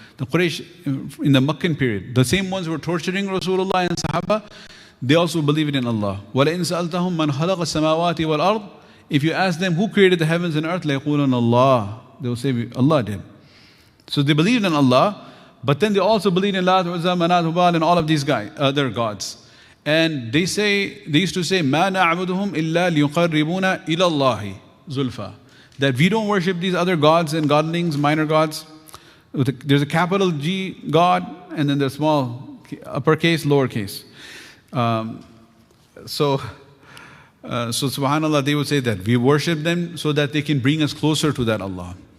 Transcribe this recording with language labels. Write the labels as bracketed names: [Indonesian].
[English] The Quraysh in the Meccan period, the same ones who were torturing Rasulullah and Sahaba, they also believed in Allah. [Arabic] وَلَئِنْ سَأَلْتَهُمْ مَنْ خَلَقَ السَّمَاوَاتِ وَالْأَرْضِ. [English] If you ask them who created the heavens and earth, لَيَقُولُونَ Allah. They will say Allah did. So they believed in Allah, but then they also believed in Lat, Uzza, Manat, Hubal, and all of these other gods. And they used to say, [Arabic] مَا نَعْبُدُهُمْ إِلَّا لِيُقَرِّبُونَ إِلَى اللَّهِ زُلْفَى. [English] That we don't worship these other gods and godlings, minor gods. There's a capital G God, and then there's small, uppercase, lowercase. So subhanAllah, they would say that we worship them so that they can bring us closer to that Allah.